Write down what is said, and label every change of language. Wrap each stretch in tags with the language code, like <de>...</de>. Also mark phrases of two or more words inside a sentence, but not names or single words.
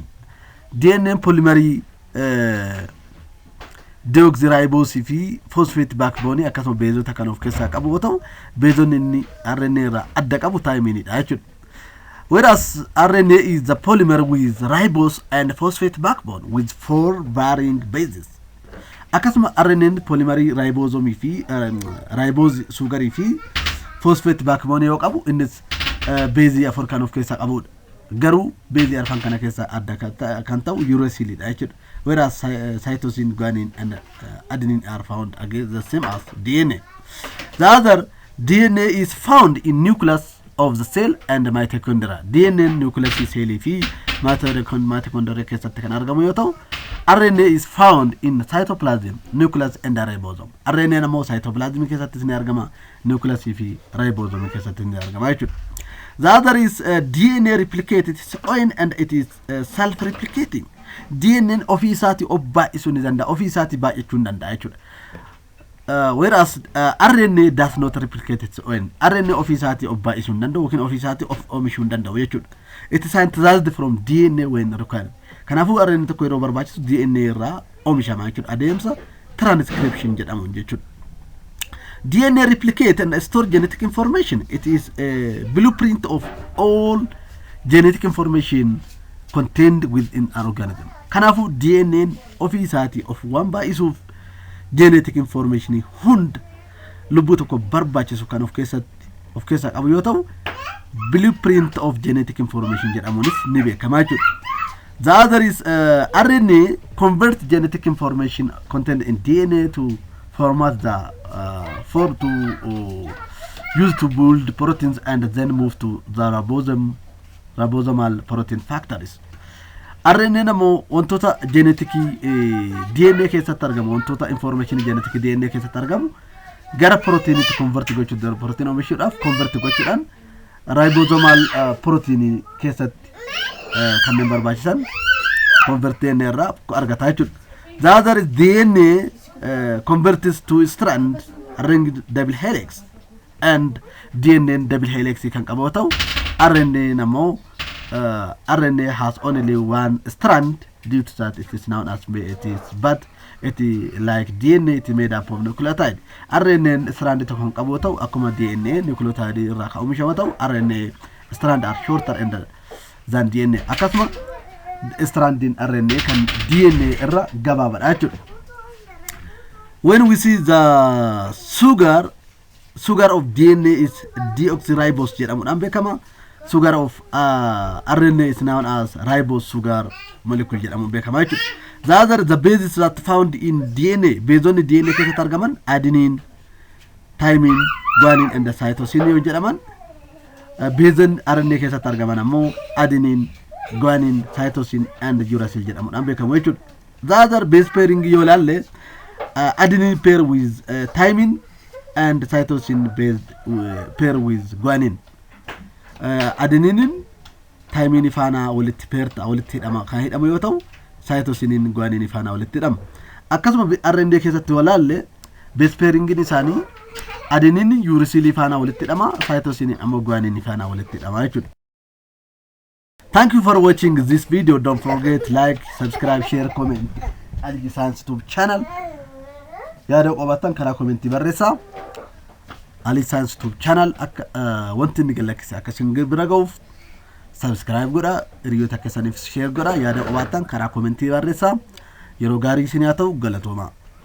<en>DNA polymer</en> <om>deoxyribose fi</om> <en>phosphate backbone</en> <om>akkasuma beezota kan of keessaa qabu yoo ta'u, beezonni inni RNA irraa adda qabu thymine dha jechuudha.</om> <en>Whereas RNA is the polymer with ribose and phosphate backbone with 4 varying bases.</en> <om>Akkasuma</om> <en>RNA polymer ribosome</en> <om>fi</om> <en>ribose sugar</en> <om>fi</om> <en>phosphate backbone</en> <om>yoo qabu, innis base 4 kan of keessaa qabudha. Garuu base 4 kana keessaa adda kan ta'u uracil dha jechuudha.</om> <en>Whereas cytosine, guanine, and adenine are found again the same as DNA. The other DNA is found in nucleus of the cell and mitochondria. DNA nucleus cell</en> <om>fi mitochondria keessatti kan argamu yoo ta'u,</om> <en>RNA is found in cytoplasm, nucleus, and ribosome.</en> <om>RNA namoo cytoplasm keessatti ni argama, nucleus fi ribosome keessatti ni argama jechuudha.</om> <en>The other is DNA replicated its own and it is self-replicating.</en> <om>DNA ofii isaati baay'isuu ni danda'a, ofii isaati baay'achuu ni danda'a jechuudha.</om> <en>Whereas RNA does not replicate its own.</en> <om>RNA ofii isaati baay'isuu ni danda'u yookiin ofii isaati oomishuu ni danda'u jechuudha.</om> <en>It is synthesized from DNA when required.</en> <om>Kanaafuu RNA tokko yeroo barbaachisu DNA irraa oomishama jechuudha. Adeemsa transcription jedhamuun jechuudha.</om> <en>DNA replicate and store genetic information. It is a blueprint of all genetic information contained within an organism.</en> <om>Kanaafuu DNA ofii isaati waan baay'isuuf</om> <en>genetic information</en> <om>hunda lubbuu tokko barbaachisu kan of keessaa qabu yoo ta'u,</om> <en>blueprint of genetic information</en> <om>jedhamuunis ni beekama jechuudha.</om> <en>The other is RNA convert genetic information contained in DNA to format the use to build proteins and then move to the ribosomal protein factories.</en> <om>RNA namoo wantoota</om> <en>genetic DNA</en> <om>keessatti argamu, wantoota</om> <en>information genetic DNA</en> <om>keessatti argamu gara protein itti convert gochuudhaan, protein oomishuudhaaf convert gochuudhaan</om> <en>ribosomal protein</en> <om>keessatti kanneen barbaachisan</om> <en>convert DNA</en> <om>irraa argata jechuudha.</om> <en>The other is DNA converts to strand ringed double helix and DNA double helix</en> <om>kan qabu yoo ta'u,</om> <en>RNA namoo RNA has only one strand. Due to that, it is known as but it is like DNA, it is made up of nucleotide. RNA strand</en> <om>to kan qabu yoo ta'u, akkuma DNA nucleotide irraa kan oomishamu yoo ta'u,</om> <en>RNA strand are shorter than DNA.</en> <om>Akkasuma</om> <en>strand in RNA</en> <om>kan DNA irraa gabaabadha jechuudha.</om> <en>When we see the sugar of DNA is deoxyribose</en> <om>jedhamuudhaan beekama.</om> <en>Sugar of RNA is known as ribose sugar molecule</en> <om>jedhamuun beekama jechuudha.</om> <en>The other, the bases that found in DNA,</en> <om>beezonni DNA keessatti argaman</om> <en>adenine, thymine, guanine, and cytosine</en> <om>yoo jedhaman, beezonni RNA keessatti argaman ammoo</om> <en>adenine, guanine, cytosine, and uracil</en> <om>jedhamuudhaan beekamu jechuudha.</om> <en>The other base pairing</en> <om>yoo ilaalle</om> <en>adenine pair with thymine and cytosine based pair with guanine.</en> <om>Adenine thymine faana walitti pairta walitti hidhama kan hidhamu yoo ta'u, cytosine guanine faana walitti hidhama. Akkasuma RNA keessatti walaalle</om> <en>base pairing</en> <om>isaanii adenine uracil faana walitti hidhama, cytosine ammoo guanine faana walitti hidhama jechuudha.</om> <en>Thank you for watching this video. Don't forget like, subscribe, share, comment. Aliyi Science YouTube channel.</en> <om>Yaada qabaattan karaa commenti barreessaa. Aliyi Science YouTube channel wanti inni galaksise akkasiin bira ga'uuf subscribe godha, hiriyoota keessaniif share godha. Yaada qabaattan karaa commenti barreessaa. Yeroo gaarii isin haa ta'u, galatooma.</om>